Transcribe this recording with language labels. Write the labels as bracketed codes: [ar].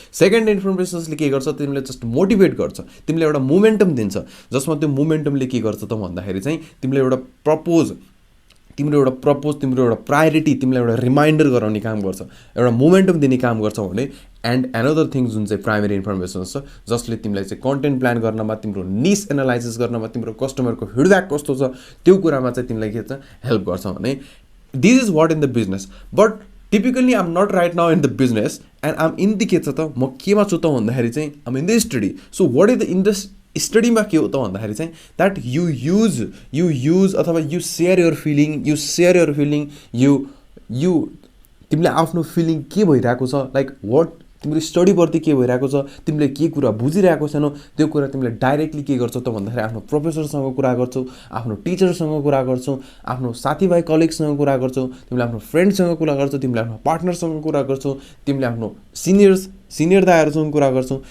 [ne] Secondary इन्फर्मेसन्सले के गर्छ, तिमीले जस्ट मोटिभेट गर्छ, तिमीले एउटा मोमेन्टम दिन्छ, जसमा त्यो मोमेन्टमले के गर्छ त भन्दाखेरि चाहिँ तिमीले एउटा प्रपोज, तिम्रो एउटा प्रायोरिटी, तिमीलाई एउटा रिमाइन्डर गराउने काम गर्छ, एउटा मोमेन्टम दिने काम गर्छ भने. [en] and another thing [ne] जुन चाहिँ प्राइमेरी इन्फर्मेसन्स छ, जसले तिमीलाई चाहिँ कन्टेन्ट प्लान गर्नमा, तिम्रो निस एनालाइसिस गर्नमा, तिम्रो कस्टमरको फिडब्याक कस्तो छ त्यो कुरामा चाहिँ तिमीलाई के छ हेल्प गर्छ भने. [en] This is what in the business. But typically um not right now in the business and um in the [ne] के छ त, म केमा छु त भन्दाखेरि चाहिँ [en] Um in the study. So what is the in the [ne] स्टडीमा के हो त भन्दाखेरि चाहिँ [en] that you use अथवा you share your feeling, you [ne] तिमीले आफ्नो फिलिङ के भइरहेको छ, लाइक वाट तिम्रो स्टडीप्रति के भइरहेको छ, तिमीले के कुरा बुझिरहेको छैनौ, त्यो कुरा तिमीले डाइरेक्टली के गर्छौ त भन्दाखेरि आफ्नो प्रोफेसरसँग कुरा गर्छौ, आफ्नो टिचरसँग कुरा गर्छौ, आफ्नो साथीभाइ कलिगसँग कुरा गर्छौ, तिमीले आफ्नो फ्रेन्डसँग कुरा गर्छौ, तिमीले आफ्नो पार्टनरसँग कुरा गर्छौ, तिमीले आफ्नो सिनियर दाइहरूसँग कुरा गर्छौ.